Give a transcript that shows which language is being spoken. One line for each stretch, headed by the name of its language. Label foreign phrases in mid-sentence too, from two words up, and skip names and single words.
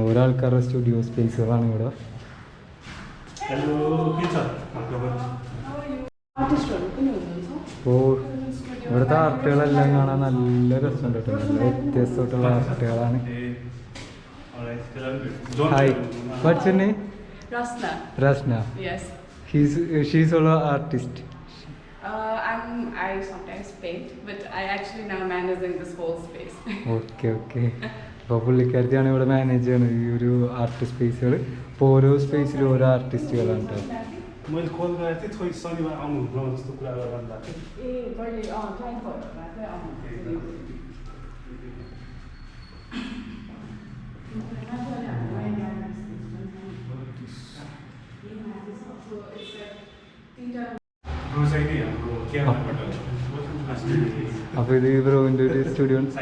Malayalam: ഓരോ ആൾക്കാരുടെ
English: studio spacesആണ്
Malayalam: ഇവിടെ. അപ്പോൾ ഇവിടുത്തെ ആർട്ടുകളെല്ലാം കാണാൻ നല്ല രസമുണ്ട് കേട്ടോ. നല്ല വ്യത്യസ്തമായിട്ടുള്ള ആർട്ടുകളാണ്.
English: Hi, What's your name? Rasna. Rasna. Yes. She's also an artist. I sometimes paint, but I actually now managing this whole space. Okay.
Malayalam: അപ്പോൾ പുള്ളിക്കാരത്തിയാണ് ഇവിടെ മാനേജ് ചെയ്യുന്നത് ഈ ഒരു
English: art spaces.
Malayalam: അപ്പോൾ ഓരോ സ്പേസിലും ഓരോ ആർട്ടിസ്റ്റുകളാണ് കേട്ടോ.
Nepali: मैले कल गरेको थिएँ खोइ शनिबार आउनुहुन्न जस्तो कुरा गर्नुभएको थियो। ए कहिले क्लाइन्ट भर्नुमा चाहिँ आउनुहुन्छ।
Malayalam: അപ്പോൾ ഇത് ബ്രോവിൻ്റെ ഒരു സ്റ്റുഡിയോ.